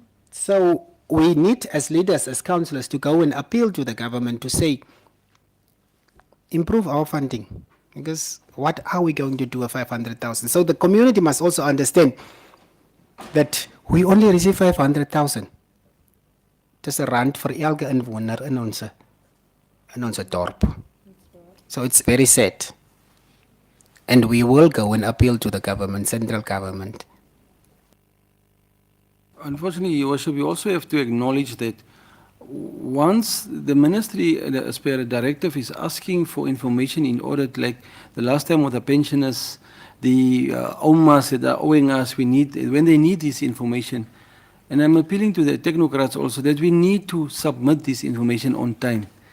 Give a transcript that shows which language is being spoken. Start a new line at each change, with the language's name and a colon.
English: So we need, as leaders, as councillors, to go and appeal to the government to say, improve our funding. Because what are we going to do with 500,000? So the community must also understand that we only receive 500,000.
Afrikaans: Dis 'n rand vir elke inwoner in ons dorp.
English: So it's very sad. And we will go and appeal to the government, central government. Unfortunately, Your Worship, we also have to acknowledge that once the ministry, as per a directive, is asking for information in order to, like the last time with the pensioners, the OMAs that are owing us, when they need this information, and I'm appealing to the technocrats also that we need to submit this information on time.